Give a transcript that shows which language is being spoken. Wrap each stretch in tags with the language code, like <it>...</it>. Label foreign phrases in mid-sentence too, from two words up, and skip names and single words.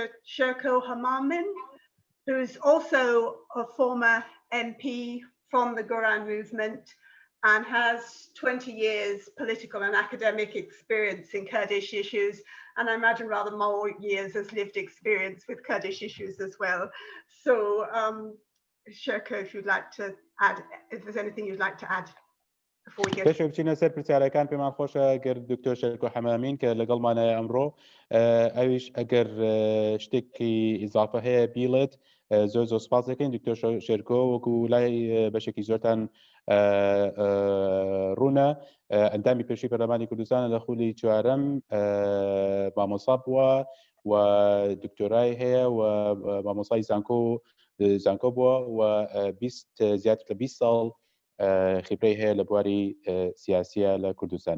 <en>Sherko Hama, who's also a former MP from the Goran movement and has 20 years political and academic experience in Kurdish issues, and I imagine rather more years as lived experience with Kurdish issues as well. So Sherko, if you'd like to add, if there's anything you'd like to add before we get.</en> <ckb>بچینە سەر پرسیارەکان پێمان خۆشە گەر دکتۆر شێرکۆ حەمامین کە لەگەڵمانە ئەمڕۆ ئەویش ئەگەر شتێکی ئیزافە هەیە بیڵێت زۆر سپاس دەکەین دکتۆر شێرکۆ وەکو لای بەشێکی زۆرتان ڕوونە ئەندامی پێشووی پەرلەمانی کوردستانە لە خولی چوارەم مامۆستا بووە و دکتۆرای هەیە و مامۆستای زانکۆ بووە و زیاتر لە 20 ساڵ خبرەی هەیە لە بواری سیاسیە لە کوردستانە.</ckb>